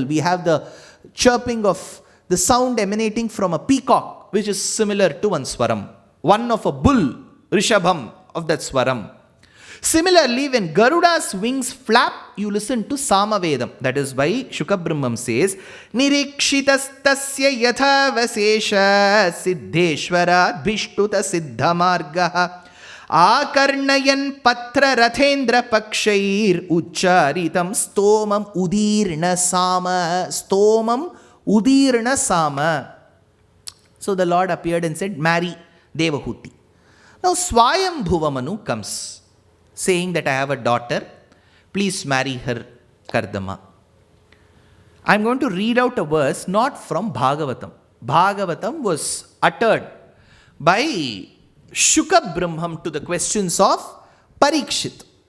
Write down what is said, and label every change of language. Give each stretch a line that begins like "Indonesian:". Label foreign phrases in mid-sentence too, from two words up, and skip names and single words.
English: We have the chirping of the sound emanating from a peacock, which is similar to one swaram. One of a bull, Rishabham, of that swaram. Similarly, when Garuda's wings flap, you listen to Samavedam. That is why Shukabrahmam says,
Sanskrit: निरीक्षितस्तस्य यथा वशेष सिद्धेश्वर भिष्टुत सिद्धमार्गः आकर्णयन् पत्र रथेन्द्र पक्षैर् उच्चरितं स्तोमम् उदीर्ण साम. स्तोमम् उदीर्ण साम.
English: So the Lord appeared and said, marry Devahuti. Now Swayambhuva Manu comes, saying that I have a daughter, please marry her, Kardama. I am going to read out a verse not from Bhagavatam. Bhagavatam was uttered by Shukabrahmam to the questions of Parikshit.